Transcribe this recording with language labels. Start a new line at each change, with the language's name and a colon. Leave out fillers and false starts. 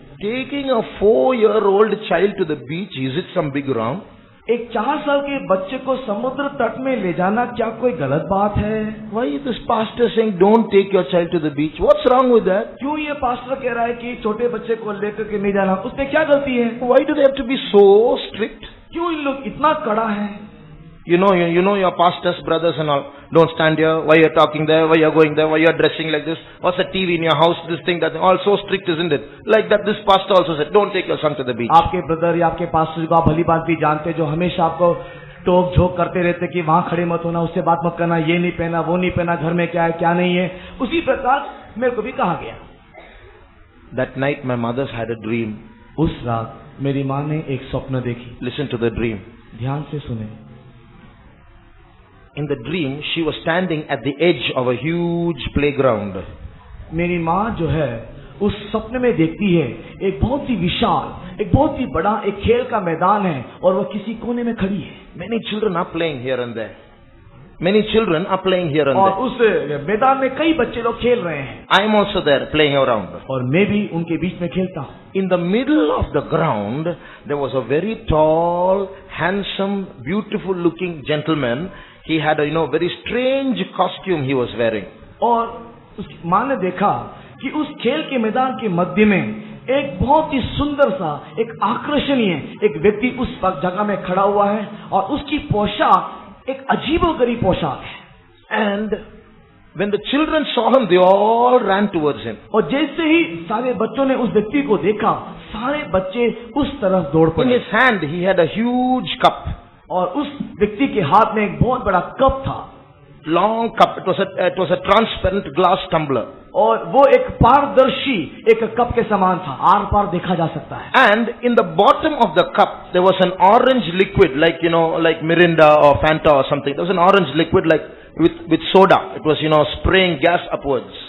English: Taking a 4-year-old child to the beach, is it some big wrong?
Hindi: एक 4 साल के बच्चे को समुद्र तट में ले जाना क्या कोई गलत बात है?
English: Why is this pastor saying don't take your child to the beach? What's wrong with that?
Hindi: क्यों ये पास्टर कह रहा है कि छोटे बच्चे को लेकर के नहीं जाना? उसमें क्या गलती है?
English: Why do they have to be so strict?
Hindi: क्यों इन लोग इतना कड़ा है?
English: You know your pastors, brothers and all. Don't stand here. Why you're talking there? Why you're going there? Why you're dressing like this? What's the TV in your house? This thing, that thing. All so strict, isn't it? Like that, this pastor also said, don't take your son to the beach.
Hindi: आपके brother या आपके pastor को आप भली बात भी जानते, जो हमेशा आपको टोक झोंक करते रहते कि वहां खड़े मत होना, उससे बात मत करना, ये नहीं पहना, वो नहीं पहना, घर में क्या है क्या नहीं है। उसी प्रकार मेरे को भी कहा गया।
English: That night my mother had a dream.
Hindi: उस रात मेरी माँ ने एक स्वप्न देखी।
English: Listen to the dream.
Hindi: ध्यान से सुने।
English: In the dream, she was standing at the edge of a huge playground.
Hindi: मेरी माँ जो है उस सपने में देखती है एक बहुत ही विशाल, एक बहुत ही बड़ा एक खेल का मैदान है और वह किसी कोने में खड़ी है।
English: Many children are playing here and there. Many children are playing here and
Hindi: और
English: there.
Hindi: उस मैदान में कई बच्चे लोग खेल रहे हैं
English: I am also there playing around.
Hindi: और मैं भी उनके बीच में खेलता हूँ।
English: In the middle of the ground, there was a very tall, handsome, beautiful looking gentleman. He had a, very strange costume he was wearing.
Hindi: और उसकी माँ ने देखा कि उस खेल के मैदान के मध्य में एक बहुत ही सुंदर सा, एक आकर्षणीय एक व्यक्ति उस जगह में खड़ा हुआ है और उसकी पोशाक एक अजीबोगरीब पोशाक है।
English: And when the children saw him, they all ran towards him.
Hindi: और जैसे ही सारे बच्चों ने उस व्यक्ति को देखा, सारे बच्चे उस तरफ दौड़
English: In
Hindi: पड़े
English: his hand, he had a huge cup.
Hindi: और उस व्यक्ति के हाथ में एक बहुत बड़ा कप था
English: Long cup. It was a transparent glass tumbler.
Hindi: और वो एक पारदर्शी एक कप के समान था, आर पार देखा जा सकता है।
English: And in the bottom of the cup, there was an orange liquid, like, like Mirinda or Fanta or something. There was an orange liquid like with soda. It was, spraying gas upwards.